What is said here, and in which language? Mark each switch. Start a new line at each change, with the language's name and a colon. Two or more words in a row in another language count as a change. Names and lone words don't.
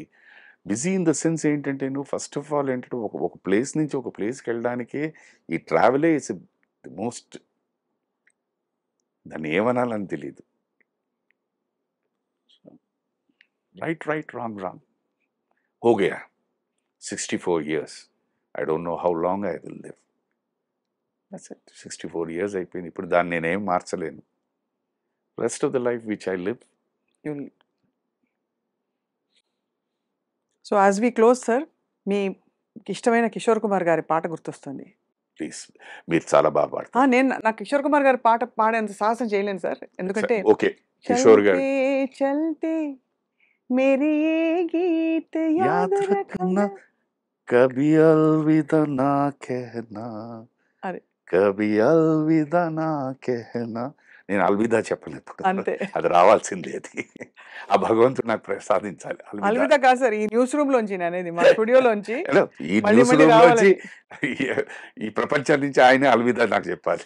English: busy in the sense
Telugu: ఏంటంటే, నువ్వు
English: first of all
Telugu: ఏంటంటే ఒక ప్లేస్ నుంచి ఒక ప్లేస్కి వెళ్ళడానికే ఈ ట్రావెలే
English: is the most,
Telugu: దాన్ని ఏమనాలని తెలియదు.
English: right right, wrong wrong,
Hindi: హో గయా 64 years.
English: I don't know how long I will live. That's it.
Telugu: 64 years అయిపోయింది. ఇప్పుడు దాన్ని నేనేం మార్చలేను.
English: rest of the life which I live. so as we close sir,
Telugu: మీ ఇష్టమైన కిషోర్ కుమార్ గారి పాట గుర్తొస్తుంది. ప్లీజ్, మీరు చాలా బాగా పాడతారు. నేను నాకు కిషోర్ కుమార్ గారి పాట పాడేంత సాహసం చేయలేను సార్, ఎందుకంటే ఓకే, కిషోర్ గారు.
Hindi: चलते मेरी गीत याद रखना, कभी अलविदा ना कहना, అరే कभी अलविदा ना कहना.
Telugu: నేను అల్విదా చెప్పలేదు, అంతే, అది రావాల్సిందే. అది ఆ భగవంతుడు నాకు ప్రసాదించాలి. అల్విదా కాదు సార్, ఈ న్యూస్ రూమ్ లోంచి నేను అనేది, మా స్టూడియోలోంచి ఈ మళ్ళీ న్యూస్ మళ్ళీ రూమ్ నుంచి, రావాలని. ఈ ప్రపంచం నుంచి ఆయన అల్విదా నాకు చెప్పాలి.